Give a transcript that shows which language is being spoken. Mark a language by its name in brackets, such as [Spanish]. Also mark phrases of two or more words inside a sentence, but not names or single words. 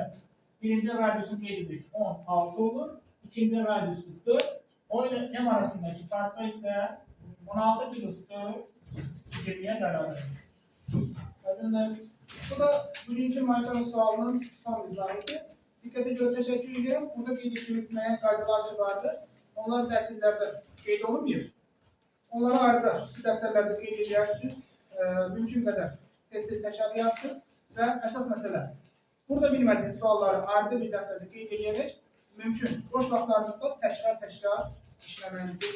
[Azerbaijani] Birinci radiusun qeyd edirik 16 olur. İkinci radiusu 4. O ilə M arasındakı parça isə 16 plus 4 20'ye bərabərdir. Aydındır. Bu da bugünkü maytanın sualının son izahıdır. [Turkish] Dikkate göre teşekkür ederim. [Azerbaijani] Burada qeyd etdiyimiz müəyyən qaydalar vardır. Onlar dərsliklərdə qeyd olunmuyor. Onları ayrıca xüsusi dəftərlərdə qeyd edərsiniz. Mümkün qədər tez-tez təkrarlayarsınız və əsas məsələ. Burada bilmədiyiniz sualları ayrıca bir dəftərdə qeyd edərək mümkün boş vaxtlarınızda təkrar işləməyinizi tövsiyə edirəm.